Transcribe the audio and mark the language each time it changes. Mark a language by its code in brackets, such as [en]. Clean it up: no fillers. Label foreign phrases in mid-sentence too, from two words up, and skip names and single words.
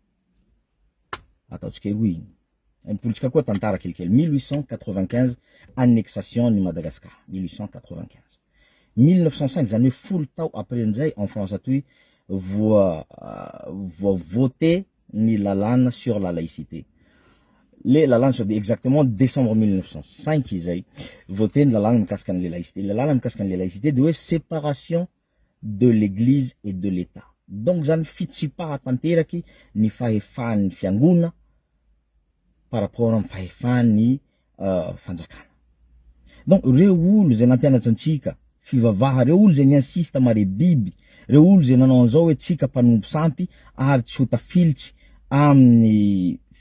[mg] ataotsika roy mipolitsika koa tantara kelikely 1895 annexation ny Madagascar 1895 1905 zany hoe folo tao après an'izay [fr] en France [mg] atoy voa voté ni lalàna [fr] sur la laïcité. [mg] Les lalàna [fr] sur exactement décembre 1905 [mg] izay voté ny lalàna mikasika ny laïcité. [fr] Le [mg] lalàna mikasika ny [fr] laïcité de séparation de l'église et de l'État. [mg] Donc zany fitsipaha tanteraky ny fahefan'ny fiangona [fr] par rapport [mg] amin'ny fahefan'ny fanjakana. Donc reo olo zay nampianatsy antsika fivavaha, reo olo zay niansista mare biby, reo olo zay nanao an'izao hoe tsika mpanompo sampy ary tsy ho tafilitsy amin'ny